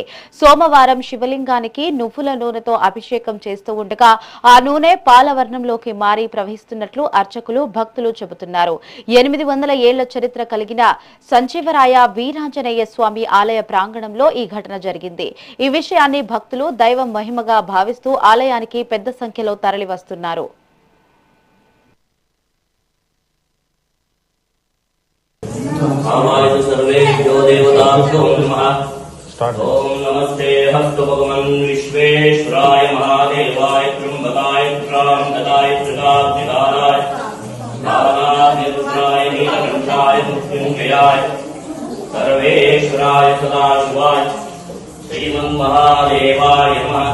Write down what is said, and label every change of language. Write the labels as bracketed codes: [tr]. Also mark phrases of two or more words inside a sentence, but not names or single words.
[te] సోమవారం శివలింగానికి నువ్వుల నూనెతో అభిషేకం చేస్తూ ఉండగా ఆ నూనె పాలవర్ణంలోకి మారి ప్రవహిస్తున్నట్లు అర్చకులు, భక్తులు చెబుతున్నారు. 800 ఏళ్ల చరిత్ర కలిగిన సంజీవరాయ వీరాంజనేయ స్వామి ఆలయ ప్రాంగణంలో ఈ ఘటన జరిగింది. ఈ విషయాన్ని భక్తులు దైవ మహిమగా భావిస్తూ ఆలయానికి పెద్ద సంఖ్యలో తరలివస్తున్నారు. [sa] सर्वेभ्यो देवताभ्यो नमः। ओम नमस्ते हस्तु भगवन् विश्वेश्वराय महादेवाय त्र्यंबकाय त्र्यंबकाय त्रिकाग्निकाराय नारायणाय नीलकंठाय मृत्युंजयाय सर्वेश्वराय सदाशिवाय श्रीमन्महादेवाय नमः।